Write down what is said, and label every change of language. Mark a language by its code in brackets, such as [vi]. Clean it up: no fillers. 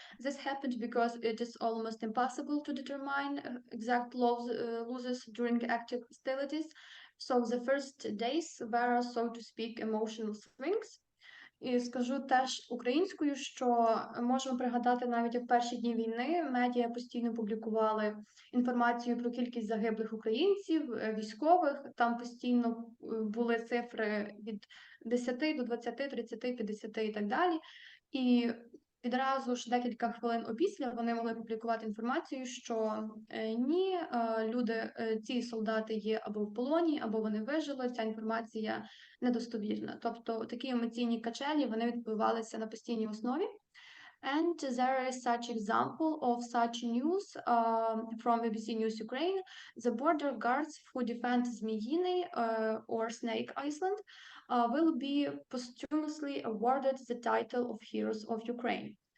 [en] This happened because it is almost impossible to determine exact losses during active hostilities. So the first days were, so to speak, emotional swings. [uk] І скажу теж українською, що можемо пригадати навіть в перші дні війни медіа постійно публікували інформацію про кількість загиблих українців, військових. Там постійно були цифри від 10 до 20, 30, 50 і так далі. І відразу ж декілька хвилин опісля вони могли публікувати інформацію, що ні, люди, ці солдати є або в полоні, або вони вижили, ця інформація недостовірна. Тобто такі емоційні качелі, вони відбувалися на постійній основі. [en] And there is such example of such news from BBC News Ukraine. The border guards who defend Zmiyiny or Snake Island will be posthumously awarded the title of Heroes of Ukraine.